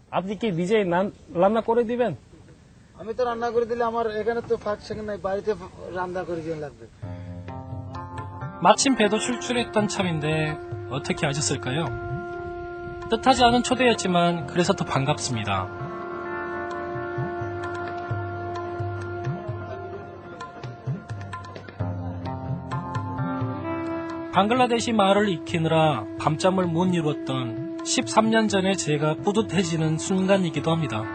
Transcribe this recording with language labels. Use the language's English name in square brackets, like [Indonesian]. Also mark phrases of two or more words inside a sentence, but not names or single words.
[Bangla] আপনি কি নিজে রান্না করে দিবেন? আমি তো রান্না করে দিলে আমার এখানে তো ফাঁক সেখানে নাই বাড়িতে রান্না করে দিন লাগবে. [Korean] 마침 배도 출출했던 참인데 어떻게 아셨을까요? 뜻하지 않은 초대였지만 그래서 더 반갑습니다. 방글라데시 말을 익히느라 밤잠을 못 이뤘던 13년 전에 제가 뿌듯해지는 순간이기도 합니다.